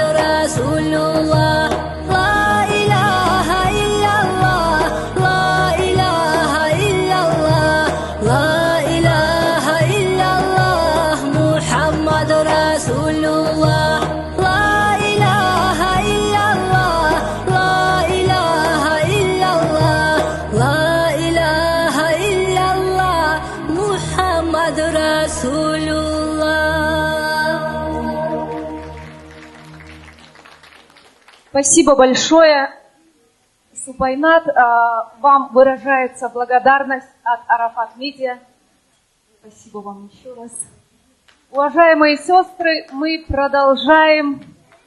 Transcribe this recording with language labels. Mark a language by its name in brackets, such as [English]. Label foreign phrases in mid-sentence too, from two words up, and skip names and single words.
[Arabic] رسول الله لا إله إلا الله لا إله إلا الله لا إله إلا الله محمد رسول الله لا إله إلا الله لا إله إلا الله لا إله إلا الله محمد رسول الله. [Russian] Спасибо большое, Супайнат. Вам выражается благодарность от Арафат Медиа. Спасибо вам еще раз. Уважаемые сестры, мы продолжаем